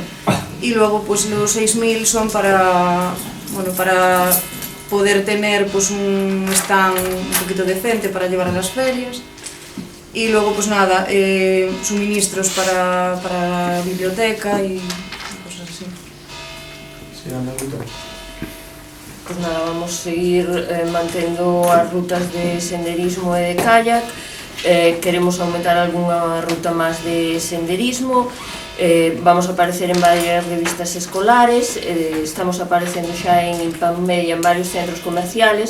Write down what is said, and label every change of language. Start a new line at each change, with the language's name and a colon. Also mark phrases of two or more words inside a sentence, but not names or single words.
Spanish: Y luego pues los 6.000 son para, bueno, para poder tener pues un stand un poquito decente para llevar a las ferias. Y luego pues nada, suministros para la biblioteca y cosas así. Sí, Ana,
Galician: moito.
Spanish: Pues nada,
Galician: vamos a seguir mantendo as rutas de senderismo e de kayak. Queremos aumentar algunha ruta máis de senderismo. Vamos a aparecer en varias revistas escolares, estamos aparecendo xa en Panmedia en varios centros comerciales.